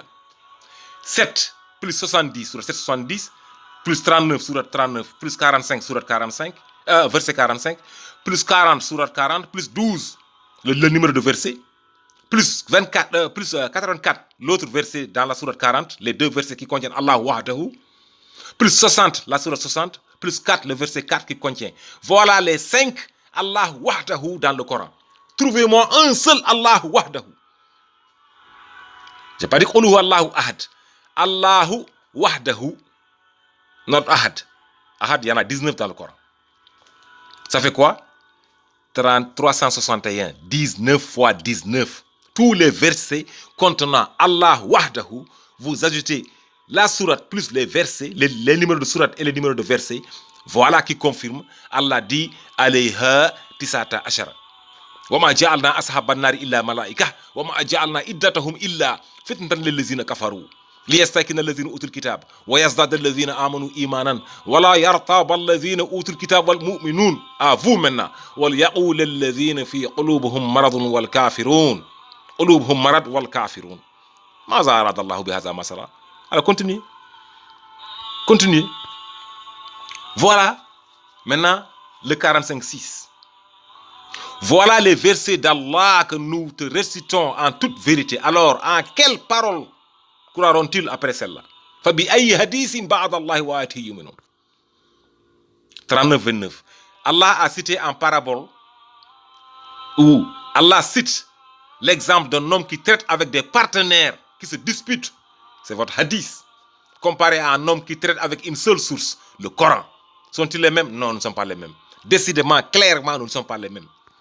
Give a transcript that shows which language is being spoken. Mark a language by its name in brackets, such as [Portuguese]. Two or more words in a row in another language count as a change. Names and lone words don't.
[French] 7 plus 70 sur 770, plus 39 sur 39, plus 45 sur 45, verset 45, plus 40 sur 40, plus 12, le numéro de verset, plus 24, plus 84, l'autre verset dans la sourate 40, les deux versets qui contiennent [Arabic] الله وحده, [French] plus 60, la sourate 60, plus 4, le verset 4 qui contient. Voilà les 5 [Arabic] الله وحده [French] dans le Coran. Trouvez-moi un seul [Arabic] الله وحده. [French] J'ai pas dit [Arabic] قولوا الله أحد. الله وحده, not ahad. [French] Ahad, il y en a 19 dans le Coran. Ça fait quoi? 361, 19 fois 19. Tous les versets contenant [Arabic] الله وحده, [French] vous ajoutez la sourate plus les versets, les numéros de sourate et les numéros de versets. Voilà qui confirme. Allah dit [Arabic] عليها تسعة عشر. وما جعلنا أصحاب النار إلا ملائكة. وما جعلنا عدتهم إلا فتنة للذين كفروا. ليستيقن الذين أوتوا الكتاب ويزداد الذين آمنوا إيمانا ولا يرتاب الذين أوتوا الكتاب والمؤمنون [French] vous maintenant [Arabic] وليقول الذين في قلوبهم مرض والكافرون قلوبهم مرض والكافرون ماذا أراد الله بهذا مثلا. [French] Alors continue. Voilà maintenant le 45-6. Voilà les versets d'Allah que nous te récitons en toute vérité. Alors en quelle parole croiront-ils après celle-là? [Arabic] فبأي حديث بعد الله وآياته يؤمنون. [French] 39-29. Allah a cité en parabole où Allah cite l'exemple d'un homme qui traite avec des partenaires qui se disputent. C'est votre hadith. Comparé à un homme qui traite avec une seule source, le Coran. Sont-ils les mêmes? Non, nous ne sommes pas les mêmes. Décidément, clairement, nous ne sommes pas les mêmes.